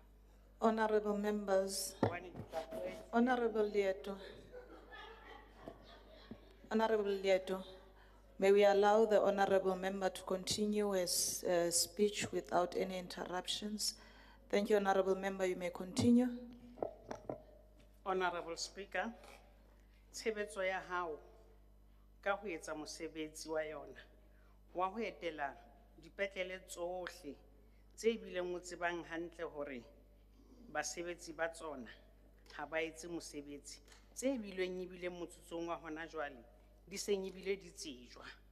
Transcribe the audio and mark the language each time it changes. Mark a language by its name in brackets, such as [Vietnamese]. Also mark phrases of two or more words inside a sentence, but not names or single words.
[English] Honorable members, Honorable Lieto, may we allow the Honorable member to continue his speech without any interruptions. Thank you, Honorable member. You may continue. Honorable Speaker, [Southern Sotho] tshebetso ya hao ka ho etsa mosebetsi wa yona wa ho etela dipetlele tsohle tse bileng o tsebang hantle hore basebetsi ba tsona ha ba etse mosebetsi, tse bileng ebile motsotsong wa hona jwale di seng ebile di tsejwa,